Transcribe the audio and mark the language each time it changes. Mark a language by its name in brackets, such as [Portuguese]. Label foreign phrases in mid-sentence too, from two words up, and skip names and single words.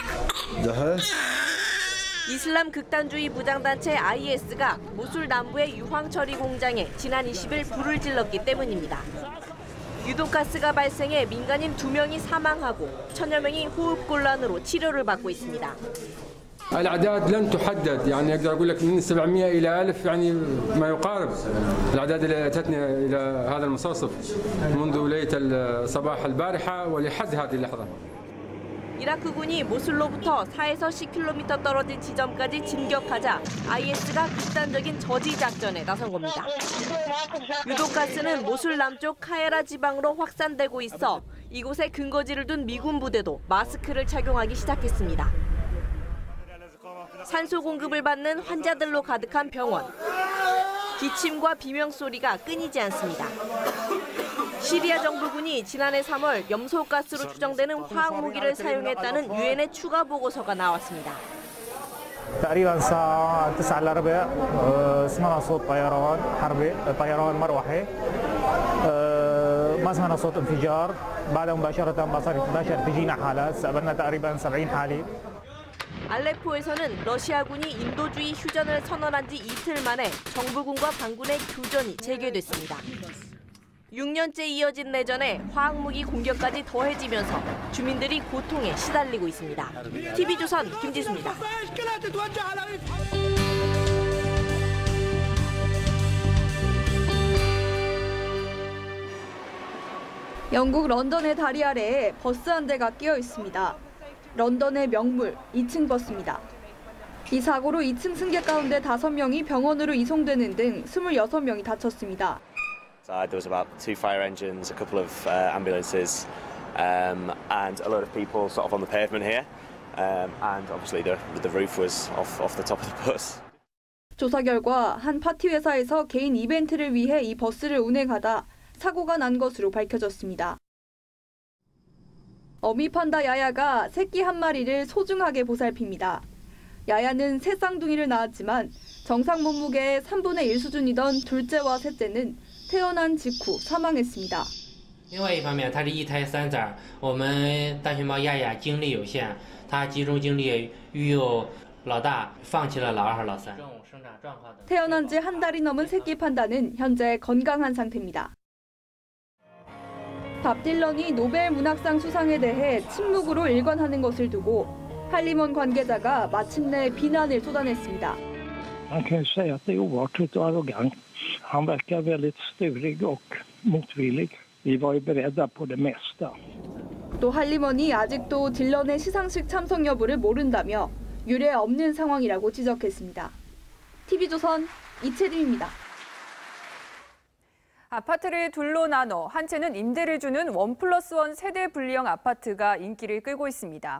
[Korean] 이슬람 극단주의 무장단체 IS가 모술 남부의 유황 처리 공장에 지난 20일 불을 질렀기 때문입니다. 유독가스가 발생해 민간인 2명이 사망하고 1000여 명이 호흡곤란으로 치료를 받고 있습니다. [Arabic] الأعداد لن تحدد يعني أقدر أقول لك من 700 إلى 1000 يعني ما يقارب الأعداد اللي أتتنا إلى هذا المستوصف منذ ليلة صباح البارحة ولحد هذه اللحظة. [Korean] 이라크군이 모술로부터 4에서 10km 떨어진 지점까지 진격하자 IS가 극단적인 저지 작전에 나선 겁니다. 유독가스는 모술 남쪽 카에라 지방으로 확산되고 있어 이곳에 근거지를 둔 미군 부대도 마스크를 착용하기 시작했습니다. 산소 공급을 받는 환자들로 가득한 병원. 기침과 비명소리가 끊이지 않습니다. 시리아 정부군이 지난해 3월 염소가스로 추정되는 화학무기를 사용했다는 유엔의 추가 보고서가 나왔습니다. [Arabic] تقريبا الساعة 9 إلا ربع سمعنا صوت طيران حربي طيران مروحي ما سمعنا صوت انفجار بعد مباشرة باشر تجينا حالات استقبلنا تقريبا 70 حالة. [Korean] 알레포에서는 러시아군이 인도주의 휴전을 선언한 지 이틀 만에 정부군과 반군의 교전이 재개됐습니다. 6년째 이어진 내전에 화학무기 공격까지 더해지면서 주민들이 고통에 시달리고 있습니다. TV조선 김지수입니다. 영국 런던의 다리 아래에 버스 한 대가 끼어 있습니다. 런던의 명물 2층 버스입니다. 이 사고로 2층 승객 가운데 5명이 병원으로 이송되는 등 26명이 다쳤습니다. [English] There was about 2 fire engines, a couple of ambulances, and a lot of people sort of on the pavement here, and obviously the roof was off the top of the bus. [Korean] 조사 결과 한 파티 회사에서 개인 이벤트를 위해 이 버스를 운행하다 사고가 난 것으로 밝혀졌습니다. 어미 판다 야야가 새끼 한 마리를 소중하게 보살핍니다. 야야는 새 쌍둥이를 낳았지만 정상 몸무게의 3분의 1 수준이던 둘째와 셋째는 태어난 직후 사망했습니다. [Chinese] 另外一方面，它是一胎3崽，我们大熊猫亚亚精力有限，它集中精力育幼老大，放弃了老二和老三。 [Korean] 태어난 지 한 달이 넘은 새끼 판다는 현재 건강한 상태입니다. 밥 딜런이 노벨 문학상 수상에 대해 침묵으로 일관하는 것을 두고 할리먼 관계자가 마침내 비난을 쏟아냈습니다. [Swedish] Man kan ju säga att det är oartigt och arrogant. Han verkar väldigt sturig och motvillig. Vi var ju beredda på det mesta. [Korean] 또 할리먼이 아직도 딜런의 시상식 참석 여부를 모른다며 유례 없는 상황이라고 지적했습니다. TV조선 이채림입니다. 아파트를 둘로 나눠 한 채는 임대를 주는 1+1 세대 분리형 아파트가 인기를 끌고 있습니다.